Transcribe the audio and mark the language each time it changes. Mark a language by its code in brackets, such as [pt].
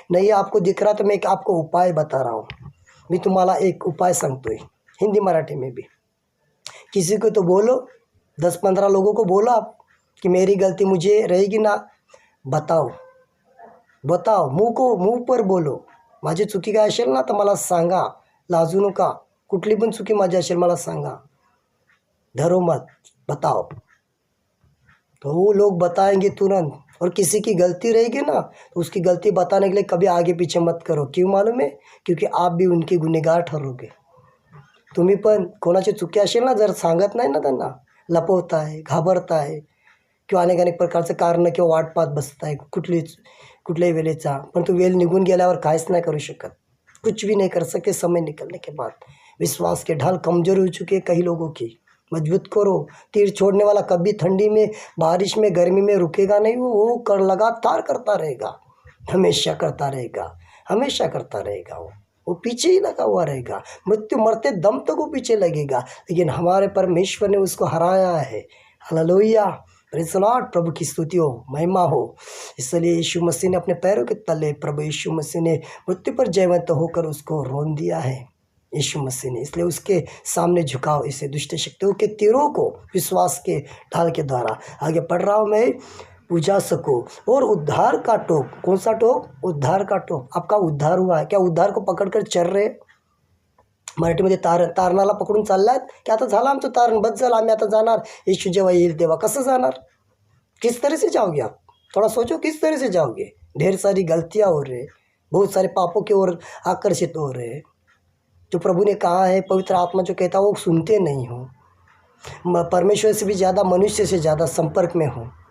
[hi] नहीं आपको दिख रहा तो मैं आपको उपाय बता रहा हूँ। मैं [mr] तुम्हाला एक उपाय सांगतोय, [hi] हिंदी मराठी में भी। किसी को तो बोलो, 10-15 लोगों को बोलो आप, कि मेरी गलती मुझे रहेगी ना, बताओ बताओ, मुंह पर बोलो. [mr] माझी चुकी काय असेल ना तर मला सांगा, लाजू नका. कुठली पण चुकी माझी असेल मला सांगा, [hi] डरो मत, बताओ. तो वो लोग बताएंगे तुरंत. और किसी की गलती रहेगी ना तो उसकी गलती बताने के लिए कभी आगे पीछे मत करो. क्यों मालूम है? क्योंकि आप भी उनके गुन्हेगार ठरोगे. [mr] तुम्ही पण कोणाची चुकी असेल ना, जर सांगत नाही ना त्यांना, लपवताय, घाबरताय किंवा अनेक अनेक प्रकारचं कारणं किंवा वाट पाहत बसताय कुठल्याही वेळेचा, पण तो वेळ निघून गेल्यावर काहीच नहीं करू शकत. [hi] कुछ भी नहीं कर सकते समय निकलने के बाद. विश्वास के ढाल कमज़ोर हो चुके हैं कई लोगों की. मजबूत करो. तीर छोड़ने वाला कभी ठंडी में, बारिश में, गर्मी में रुकेगा नहीं. वो कर लगातार करता रहेगा, हमेशा करता रहेगा, हमेशा करता रहेगा. वो पीछे ही लगा हुआ रहेगा. मृत्यु मरते दम तक वो पीछे लगेगा. लेकिन हमारे परमेश्वर ने उसको हराया है. Hallelujah, [en] Praise the Lord. [hi] प्रभु की स्तुति हो, महिमा हो. इसलिए यीशु मसीह ने अपने पैरों के तले, प्रभु यीशु मसीह ने मृत्यु पर जयवंत होकर उसको रोन दिया है, यीशु मसीह ने. इसलिए उसके सामने झुकाओ इसे दुष्ट शक्तियों के तीरों को विश्वास के ढाल के द्वारा. आगे पढ़ रहा हूँ मैं, बुझा सको. और उद्धार का टोप. कौन सा टोप? उद्धार का टोप. आपका उद्धार हुआ है क्या? उद्धार को पकड़कर चल रहे? [mr] मराठीमध्ये तारणाला पकडून चाललात की आता झालं आमचं तारण, बस झालं, आम्ही आता जाणार, येशू जेव्हा येईल तेव्हा. कसं जाणार? [hi] किस तरह से जाओगे आप? थोड़ा सोचो, किस तरह से जाओगे? ढेर सारी गलतियाँ हो रही, बहुत सारे पापों की ओर आकर्षित हो रहे. जो प्रभु ने कहा है, पवित्र आत्मा जो कहता है वो सुनते नहीं हो. परमेश्वर से भी ज़्यादा, मनुष्य से ज़्यादा संपर्क में हो.